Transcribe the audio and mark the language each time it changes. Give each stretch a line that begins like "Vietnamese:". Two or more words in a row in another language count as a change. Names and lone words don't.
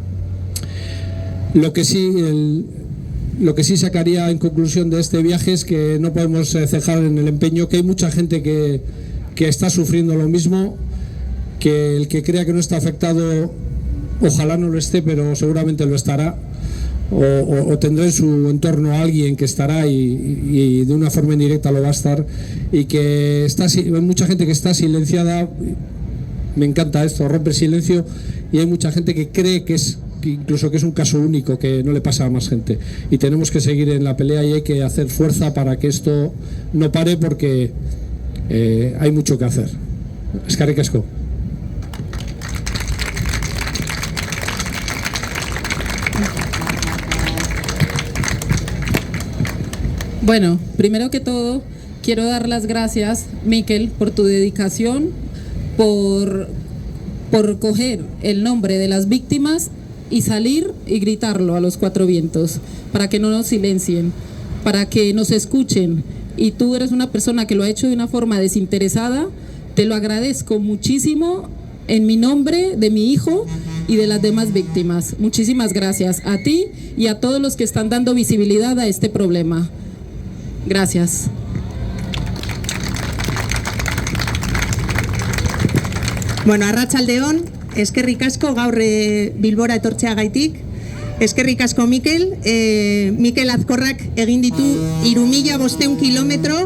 Spanish: Lo que sí sacaría en conclusión de este viaje es que no podemos cejar en el empeño, que hay mucha gente que está sufriendo lo mismo, que el que crea que no está afectado ojalá no lo esté, pero seguramente lo estará, o tendrá en su entorno a alguien que estará y de una forma indirecta lo va a estar, y que hay mucha gente que está silenciada. Me encanta esto, romper silencio, y hay mucha gente que cree que incluso que es un caso único, que no le pasa a más gente, y tenemos que seguir en la pelea y hay que hacer fuerza para que esto no pare, porque hay mucho que hacer.
Basque: Eskerrik asko.
Spanish: Bueno, primero que todo, quiero dar las gracias, Mikel, por tu dedicación, por coger el nombre de las víctimas y salir y gritarlo a los cuatro vientos, para que no nos silencien, para que nos escuchen. Y tú eres una persona que lo ha hecho de una forma desinteresada. Te lo agradezco muchísimo en mi nombre, de mi hijo y de las demás víctimas. Muchísimas gracias a ti y a todos los que están dando visibilidad a este problema. Gracias.
Basque: Bueno, arratsaldeon, eskerrik asko gaur Bilbora etortzeagaitik. Eskerrik asko Mikel. Mikel Azkorrak egin ditu 3.500 kilometro.